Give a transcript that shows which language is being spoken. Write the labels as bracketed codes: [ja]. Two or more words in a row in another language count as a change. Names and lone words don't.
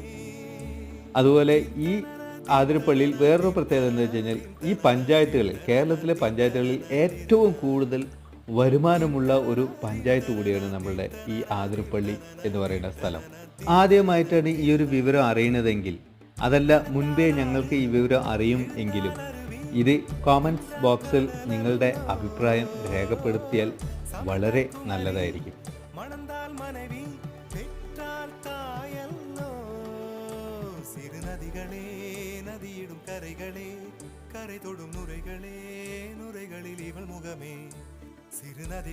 [ml] അതുപോലെ ഈ ആതിരപ്പള്ളിയിൽ വേറൊരു പ്രത്യേകത എന്താ വെച്ച് കഴിഞ്ഞാൽ ഈ പഞ്ചായത്തുകളിൽ കേരളത്തിലെ പഞ്ചായത്തുകളിൽ ഏറ്റവും കൂടുതൽ വരുമാനമുള്ള ഒരു പഞ്ചായത്ത് കൂടിയാണ് നമ്മളുടെ ഈ ആതിരപ്പള്ളി എന്ന് പറയുന്ന സ്ഥലം. ആദ്യമായിട്ടാണ് ഈ ഒരു വിവരം അറിയുന്നതെങ്കിൽ അതല്ല മുൻപേ ഞങ്ങൾക്ക് ഈ വിവരം അറിയും എങ്കിലും ഇത് [en] comments box [ml] നിങ്ങളുടെ അഭിപ്രായം രേഖപ്പെടുത്തിയാൽ വളരെ നല്ലതായിരിക്കും. [ta] மணந்தால் மனைவி பெற்றால் தாயல்லோ சிறு நதிகளே நதியிடும் கரைகளே கரை தொடும் நுரைகளே நுரைகளில் இவள் முகமே சிறு நதி